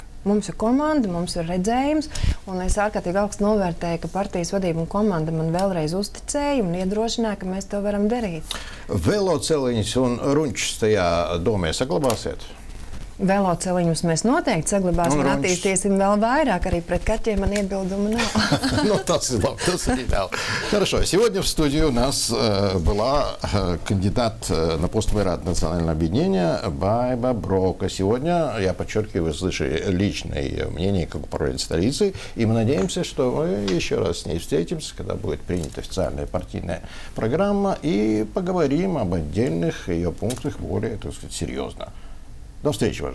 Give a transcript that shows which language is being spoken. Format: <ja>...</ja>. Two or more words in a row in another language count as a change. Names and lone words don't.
<lv>Mums ir komanda, mums ir redzējums, un es ārkārtīgi augstu novērtēju, ka partijas vadība un komanda man vēlreiz uzticēja un iedrošināja, ka mēs to varam darīt. Veloceliņus un runčus tajā domē saglabāsiet? Veloceliņus mēs noteikti saglabāsim un attīstīsim vēl vairāk. Arī pret kaķiem man iebildumu nav.</lv> <ru>Tas и das идеал. Хорошо. Сегодня в студии у нас была кандидат на пост мэра от Национального объединения Байба Брока. Сегодня, я подчеркиваю, слышали личное мнение как управляющей столицы. И мы надеемся, что мы еще раз с ней встретимся, когда будет принята официальная партийная программа, и поговорим об отдельных ее пунктах более, так сказать, серьезно.</ru>